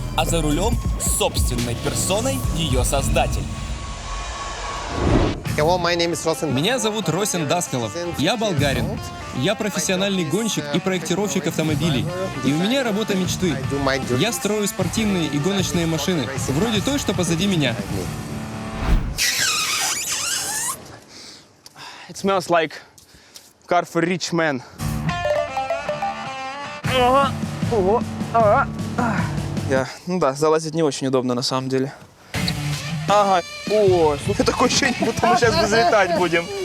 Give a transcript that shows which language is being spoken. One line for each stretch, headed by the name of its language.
Russian: А за рулем собственной персоной ее создатель. Меня зовут Росин Даскалов. Я болгарин. Я профессиональный гонщик и проектировщик автомобилей. И у меня работа мечты. Я строю спортивные и гоночные машины, вроде той, что позади меня.
English: It smells like car for rich man.
Russian: Ну да, залазить не очень удобно на самом деле. Ага. О, слушай, такое ощущение, будто мы сейчас взлетать будем.